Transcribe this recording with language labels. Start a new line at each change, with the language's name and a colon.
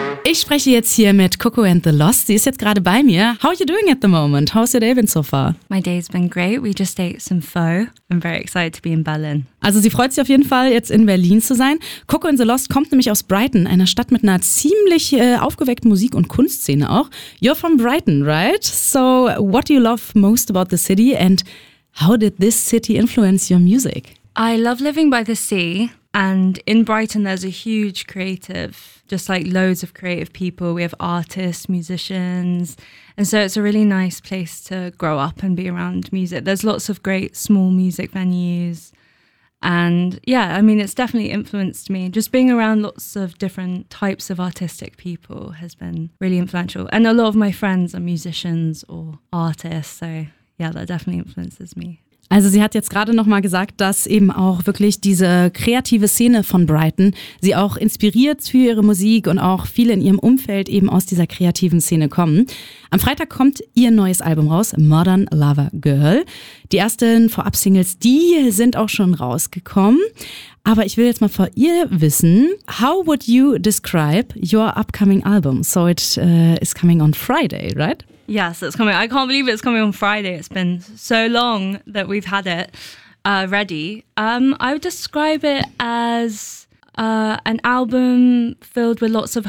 German: Ich spreche jetzt hier mit Coco and the Lost. Sie ist jetzt gerade bei mir.
English: How are you doing at the moment? How's your day been so far? My day's been great. We just ate some pho. I'm very excited to be in Berlin.
German: Also sie freut sich auf jeden Fall, jetzt in Berlin zu sein. Coco and the Lost kommt nämlich aus Brighton, einer Stadt mit einer ziemlich aufgeweckten Musik- und Kunstszene auch.
English: You're from Brighton, right? So what do you love most about the city and how did this city influence your music? I love living by the sea. And in Brighton, there's a huge creative, just like loads of creative people. We have artists, musicians. And so it's a really nice place to grow up and be around music. There's lots of great small music venues. And yeah, I mean, it's definitely influenced me. Just being around lots of different types of artistic people has been really influential. And a lot of my friends are musicians or artists. So yeah, that definitely influences me.
German: Also sie hat jetzt gerade nochmal gesagt, dass eben auch wirklich diese kreative Szene von Brighton sie auch inspiriert für ihre Musik und auch viele in ihrem Umfeld eben aus dieser kreativen Szene kommen. Am Freitag kommt ihr neues Album raus, Modern Lover Girl. Die ersten Vorab-Singles, die sind auch schon rausgekommen. Aber ich will jetzt mal von ihr wissen,
English: how would you describe your upcoming album? So it is coming on Friday, right? Yes, it's coming. I can't believe it's coming on Friday. It's been so long that we've had it ready. I would describe it as an album filled with lots of